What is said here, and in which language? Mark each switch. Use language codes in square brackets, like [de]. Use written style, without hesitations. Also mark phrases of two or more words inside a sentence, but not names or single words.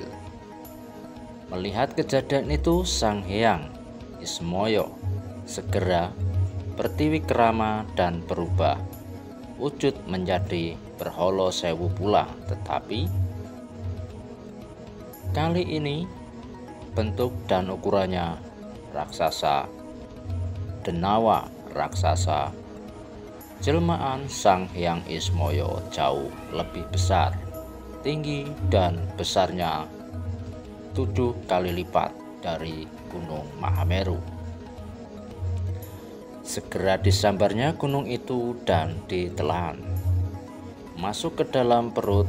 [id] Melihat kejadian itu, Sang Hyang Ismoyo segera bertiwikrama dan berubah wujud menjadi berholo sewu pula, tetapi kali ini bentuk dan ukurannya raksasa, denawa raksasa. Jelmaan Sang Hyang Ismoyo jauh lebih besar, tinggi dan besarnya 7 kali lipat dari Gunung Mahameru. Segera disambarnya gunung itu dan ditelan masuk ke dalam perut.